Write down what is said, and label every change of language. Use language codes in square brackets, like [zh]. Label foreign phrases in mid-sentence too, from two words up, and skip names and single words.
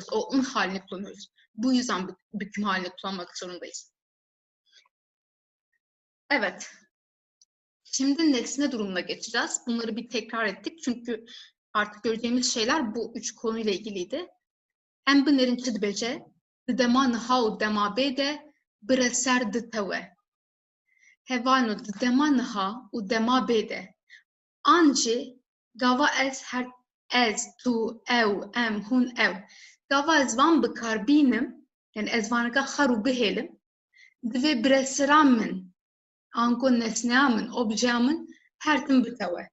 [tr] O un halini kullanıyoruz. Bu yüzden büküm halini kullanmak zorundayız. Evet. Şimdi nesne durumuna geçeceğiz. Bunları bir tekrar ettik. Çünkü artık göreceğimiz şeyler bu üç konuyla ilgiliydi. [ku] Em binerin çi dibêje, di dema niha û dema bê de bireser ditewe. Hevano di dema niha û dema bê de. An jî gava ez, tu, ew, em, hûn, ew. Gava ez van bikarbînim, yani ez vaneka xer û bihêlim, divê biresira min, anko nesneya min, objeya min her tim bitewe.